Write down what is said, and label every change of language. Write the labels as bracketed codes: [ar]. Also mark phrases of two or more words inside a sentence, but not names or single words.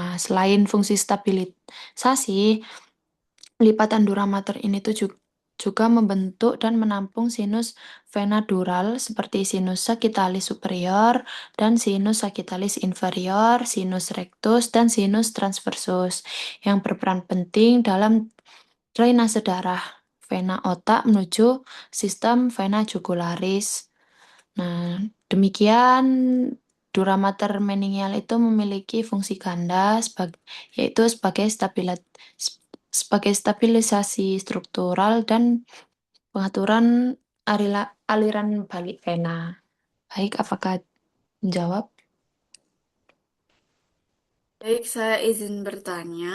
[id] Selain fungsi stabilisasi, lipatan [la] dura mater [id] ini tuh juga membentuk dan menampung sinus vena dural seperti [la] sinus sagittalis superior [id] dan [la] sinus sagittalis inferior, sinus rectus, [id] dan [la] sinus transversus [id] yang berperan penting dalam drainase darah vena otak menuju sistem vena jugularis. Nah, demikian [la] dura mater [id] meningeal itu memiliki fungsi ganda yaitu sebagai stabilisasi struktural dan pengaturan aliran balik vena. Baik, apakah menjawab? Baik, saya izin bertanya.